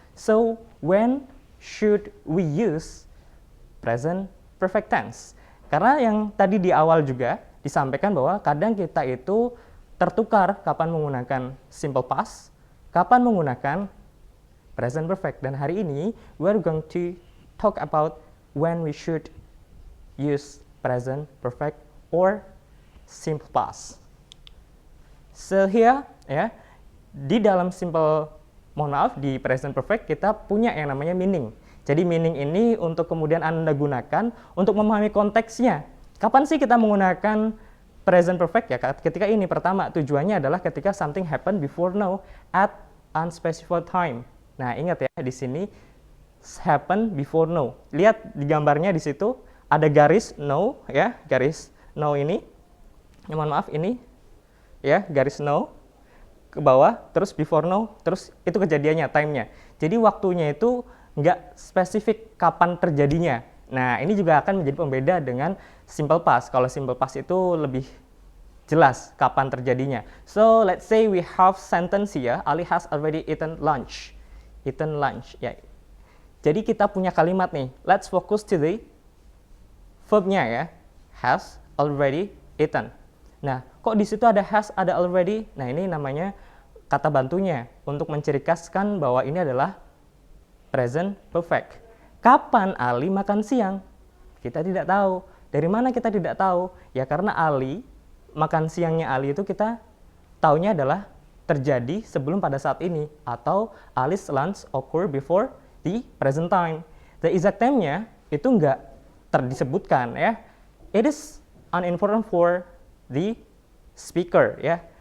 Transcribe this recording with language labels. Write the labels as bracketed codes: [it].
[en] So, when should we use present perfect tense? [id] Karena yang tadi di awal juga disampaikan bahwa kadang kita itu tertukar kapan menggunakan simple past, kapan menggunakan present perfect. Dan hari ini [en] we're going to talk about when we should use present perfect or [id] simple past. [en] So here [id] ya, di dalam di present perfect kita punya yang namanya meaning. Jadi meaning ini untuk kemudian Anda gunakan untuk memahami konteksnya. Kapan sih kita menggunakan present perfect ya? Ketika ini pertama tujuannya adalah ketika [en] something happen before now at unspecified time. [id] Nah, ingat ya di sini [en] happen before now. [id] Lihat di gambarnya di situ ada garis now ya, garis now ini. Mohon maaf ini ya, garis now ke bawah, terus before now, terus itu kejadiannya, time-nya. Jadi waktunya itu nggak spesifik kapan terjadinya. Nah, ini juga akan menjadi pembeda dengan simple past. Kalau simple past itu lebih jelas kapan terjadinya. [en] So, let's say we have sentence here, Ali has already eaten lunch. Eaten lunch. Ya. [id] Jadi kita punya kalimat nih. [en] Let's focus to the verb-nya [id] ya. [en] Has already eaten. [id] Nah, kok di situ ada has, ada already? Nah, ini namanya kata bantunya untuk mencirikhaskan bahwa ini adalah present perfect. Kapan Ali makan siang? Kita tidak tahu. Dari mana kita tidak tahu? Ya karena Ali, makan siangnya Ali itu kita taunya adalah terjadi sebelum pada saat ini. [en] Atau Ali's lunch occur before the present time. The exact time-nya [id] itu nggak disebutkan ya. [en] It is unimportant for the speaker ya.